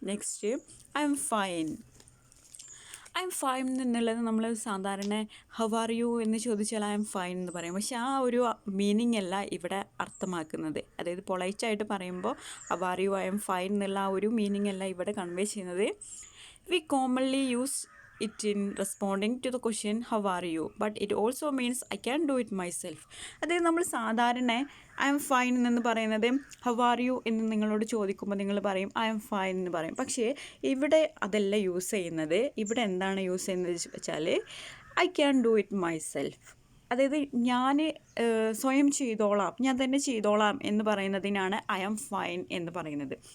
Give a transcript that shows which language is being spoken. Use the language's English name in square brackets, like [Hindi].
[Malayalam] Next, [English] I am fine. I am fine [Malayalam] എന്നുള്ളത് നമ്മൾ സാധാരണ [English] how are you [Malayalam] എന്ന് ചോദിച്ചാൽ ഐ എം ഫൈൻ എന്ന് പറയും. പക്ഷേ ആ ഒരു മീനിങ് അല്ല ഇവിടെ അർത്ഥമാക്കുന്നത്. അതായത് പൊളൈറ്റായിട്ട് പറയുമ്പോൾ [English] how are you, I am fine [Malayalam] എന്നുള്ള ആ ഒരു മീനിങ് അല്ല ഇവിടെ കൺവേ ചെയ്യുന്നത്. [English] We commonly use it in responding to the question how are you, but it also means I can do it myself. [Malayalam] അതായത് നമ്മൾ സാധാരണ ഐ എം ഫൈൻ എന്ന് പറയുന്നത് [English] how are you [Malayalam] എന്ന് നിങ്ങളോട് ചോദിക്കുമ്പോൾ നിങ്ങൾ പറയും ഐ എം ഫൈൻ എന്ന് പറയും. പക്ഷേ ഇവിടെ അതല്ല യൂസ് ചെയ്യുന്നത്. ഇവിടെ എന്താണ് യൂസ് ചെയ്യുന്നത് വെച്ചാൽ [English] I can do it myself. [Malayalam] അതായത് ഞാൻ സ്വയം ചെയ്തോളാം, ഞാൻ തന്നെ ചെയ്തോളാം എന്ന് പറയുന്നതിനാണ് [English] I am fine [Malayalam] എന്ന് പറയുന്നത്.